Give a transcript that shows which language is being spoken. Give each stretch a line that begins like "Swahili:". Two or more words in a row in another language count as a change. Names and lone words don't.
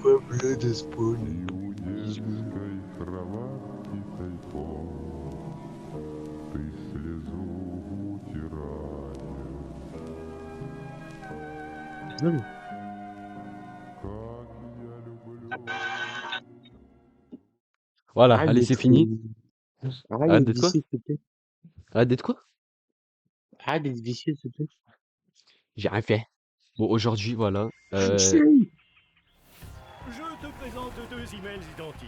Russian: И у детской кроватки тайком ты слезу утираешь.
French: Non.
Russian: Как я люблю.
French: Voilà, Arrête allez, c'est d'être. fini. Arrête Arrête d'être d'être quoi? vicieux, s'il te plaît. Arrête d'être quoi? Arrête d'être vicieux, s'il te plaît. J'ai rien fait. Bon, aujourd'hui, voilà. Chérie. Je te présente deux emails identiques.